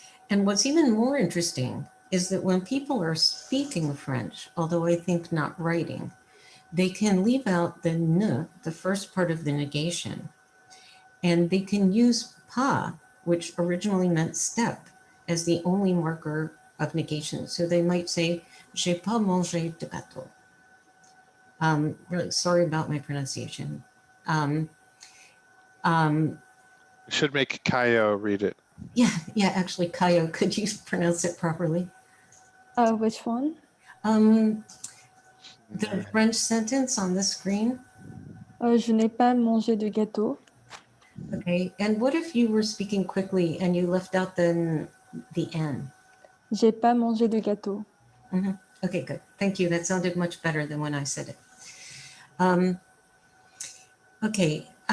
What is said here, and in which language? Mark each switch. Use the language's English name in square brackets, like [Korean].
[English] And what's even more interesting is that when people are speaking French, although I think not writing, they can leave out the ne, the first part of the negation, and they can use pas, which originally meant step, as the only marker of negation. So they might say, [French] j'ai pas mangé de gâteau. [English] Really sorry about my pronunciation. Um, should make Kaio read it. yeah, actually, Kaio, could you pronounce it properly? Which one? The French sentence on the screen. [French] Je n'ai pas mangé de gâteau. [English] Okay, and what if you were speaking quickly and you left out the N? [French] J'ai pas mangé de gâteau. [English] Mm-hmm. Okay, good. Thank you. That sounded much better than when I said it. Okay.